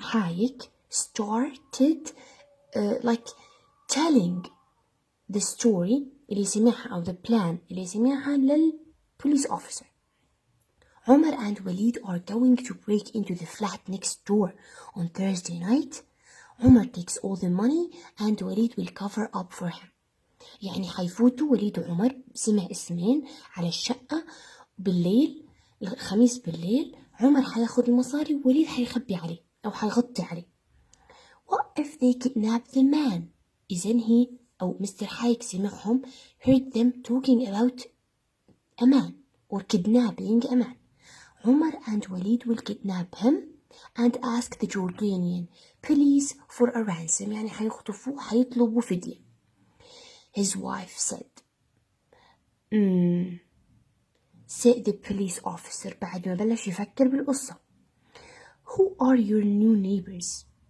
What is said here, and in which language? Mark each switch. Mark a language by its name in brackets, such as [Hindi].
[English] Hayek started telling the story [Arabic] اللي سمعها أو [English] the plan [Arabic] اللي سمعها [English] للpolice officer. Omar and Walid are going to break into the flat next door on Thursday night. Omar takes all the money and Walid will cover up for him. [Arabic] يعني حيفوتوا وليد وعمر سمع اسمين على الشقة بالليل الخميس بالليل. عمر حياخد المصاري ووليد حيخبي عليه أو حيغطي عليه. [English] What if they kidnap the man? [Arabic] إذن he أو Mr. [English] Hayek [Arabic] سمعهم [English] heard them talking about a man or kidnapping a man. Umar and Walid will kidnap him and ask the Jordanian police for a ransom. [Arabic] يعني حيخطفوه حيطلبوا فدية. [English] His wife said. said the police officer [Arabic] بعد ما بلش يفكر بالقصة. [English] Who are your new neighbors?